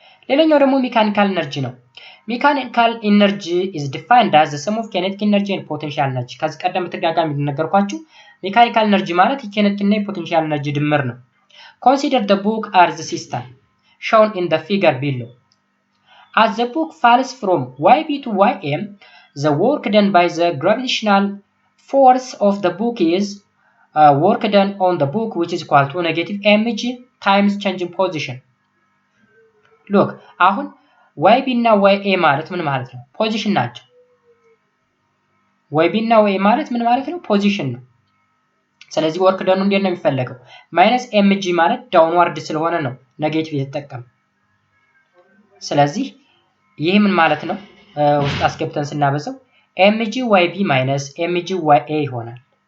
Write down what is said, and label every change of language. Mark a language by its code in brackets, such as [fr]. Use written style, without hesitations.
[am] ሌላኛው ደግሞ ሜካኒካል ኤነርጂ [en] ነው ሜካኒካል ኤነርጂ is defined as the sum of kinetic energy and potential energy [am] ከዚህ ቀደም ተጋጋሚ እንደነገርኳችሁ ሜካኒካል ኤነርጂ ማለት የኪኔቲክ እና የፖቴንሻል ኤነርጂ ድምር ነው [en] Consider the book as the system shown in the figure below. As the book falls from YB to YM, the work done by the gravitational force of the book is work done on the book which is equal to negative mg times change in position. [am] Look, አሁን YB እና YA ማለት ምን ማለት ነው? ፖዚሽን ናቸው። YB እና YA ማለት ምን ማለት ነው? ፖዚሽን ነው። ስለዚህ ወርክ ደኑ እንዴት ነው የሚፈለገው ማይነስ mg ማለት ዳውንዋርድ ስለሆነ ነው ኔጌቲቭ የተጠቀም ስለዚህ ይሄ ምን ማለት ነው ውስጥ አስገብተን ስናበዛው mg yb minus mg ya ይሆናል